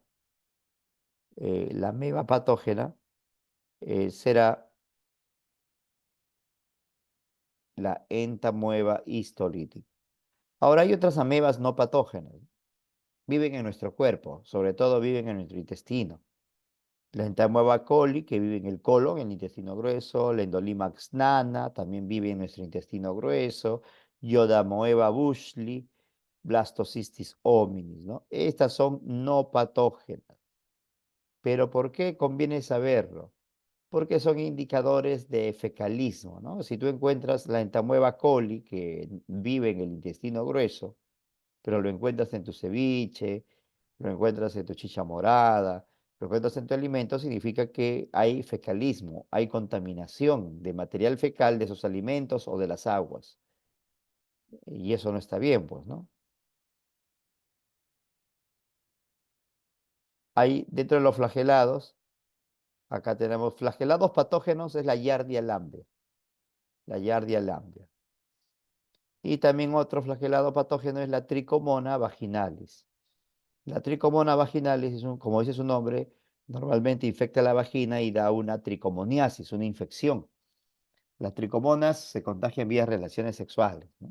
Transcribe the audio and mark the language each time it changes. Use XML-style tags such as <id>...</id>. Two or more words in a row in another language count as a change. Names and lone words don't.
<es>La ameba patógena será la entamoeba histolítica. Ahora hay otras amebas no patógenas. Viven en nuestro cuerpo, sobre todo viven en nuestro intestino. La entamoeba coli, que vive en el colon, en el intestino grueso. La Endolimax nana, también vive en nuestro intestino grueso. Yodamoeba bushli, Blastocystis hominis, ¿no? Estas son no patógenas. ¿Pero por qué conviene saberlo? Porque son indicadores de fecalismo, ¿no? Si tú encuentras la entamoeba coli, que vive en el intestino grueso, pero lo encuentras en tu ceviche, lo encuentras en tu chicha morada, Pero cuando en tu alimento significa que hay fecalismo, hay contaminación de material fecal de esos alimentos o de las aguas. Y eso no está bien, pues, ¿no? Hay dentro de los flagelados, acá tenemos flagelados patógenos, es la Yardia lamblia, la Yardia lamblia. Y también otro flagelado patógeno es la Tricomona vaginalis. La Tricomona vaginalis, como dice su nombre, normalmente infecta la vagina y da una tricomoniasis, una infección. Las tricomonas se contagian vía relaciones sexuales, ¿no?</es>